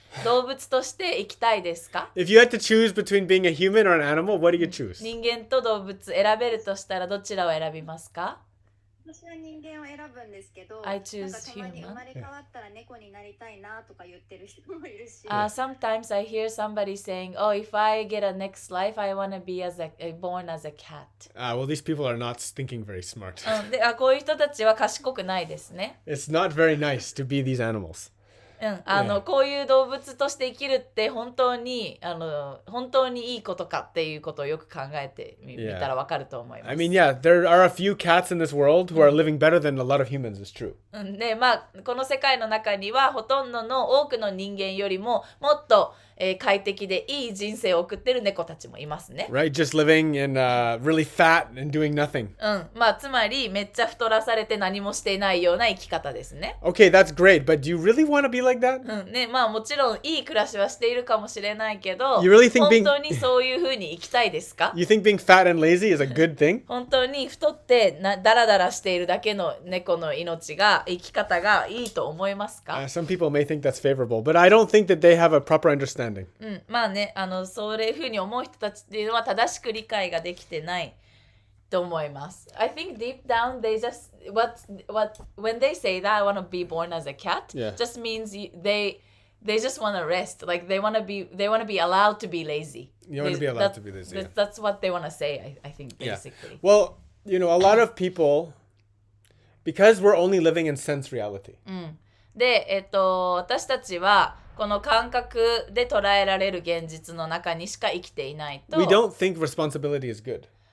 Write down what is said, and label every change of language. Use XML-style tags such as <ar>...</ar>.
<ja>動物として生きたいですか？</ja> <en>If you had to choose between being a human or an animal, what do you choose?</en> <ja>人間と動物選べるとしたらどちらを選びますか？私は人間を選ぶんですけど、</ja> <en>I choose</en> <ja>なんかたまに</ja> <en>human.</en> <ja>生まれ変わったら猫になりたいなとか言ってる人もいるし。</ja> <en>Sometimes I hear somebody saying, "Oh, if I get a next life, I want to be born as a cat." Well, these people are not thinking very smart.</en> <ja>で、こういう人たちは賢くないですね。</ja> <en>It's not very nice to be these animals.</en> <ja>こういう動物として生きるって本当にいいことかっていうことをよく考えてみたらわかると思います。</ja> <en>I mean, yeah, there are a few cats in this world who are living better than a lot of humans, it's true.</en> <ja>で、この世界の中にはほとんどの多くの人間よりももっと快適でいい人生を送ってる猫たちもいますね。</ja> <en>Right? Just living and really fat and doing nothing.</en> <ja>つまりめっちゃ太らされて何もしていないような生き方ですね。</ja> <en>Okay, that's great, but do you really want to be like that?</en> <ja>もちろんいい暮らしはしているかもしれないけど、</ja> <en>You really think</en> <ja>本当にそういう風に生きたいですか？</ja> <en>You think being fat and lazy is a good thing?</en> <ja>本当に太ってダラダラしているだけの猫の生き方がいいと思いますか？</ja> <en>Some people may think that's favorable, but I don't think that they have a proper understanding.</en> <ja>そういう風に思う人たちっていうのは正しく理解ができてないと思います。</ja> <en>I think deep down they just when they say that I want to be born as a cat, just means they just want to rest. Like they want to be allowed to be lazy. You want to be allowed to be lazy. That's what they want to say, I think, basically. Well, a lot of people, because we're only living in sense reality.</en> <ja>で、私たちはこの感覚で捉えられる現実の中にしか生きていないと。</ja> <en>We don't think responsibility is good.</en>